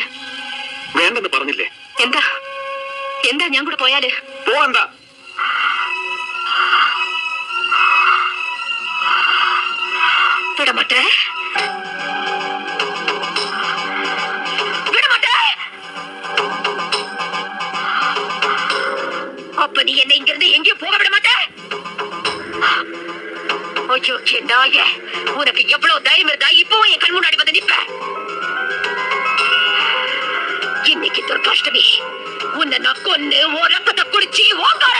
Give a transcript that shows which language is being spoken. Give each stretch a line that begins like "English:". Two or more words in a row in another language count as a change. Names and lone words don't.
Malayalam: വേണ്ടെന്ന് പറഞ്ഞില്ലേ? എന്താ എന്താ ഞാൻ കൂടെ പോയാല്? പോകണ്ട.
Tamil: விடமாட்டே, விடமாட்டே. அப்ப நீ என்ன இங்க இருந்து எங்கேயும் போக விட மாட்டே? ஐயோ நாயே, உனக்கு எவ்வளவு தைரியம் இருந்தா இப்பவும் என் கண் முன்னாடி வந்து நிப்ப? இன்னைக்கு துர்காஷ்டமி, உன்னை நான் கொன்னு உன் ரத்தத்தை குடிச்சு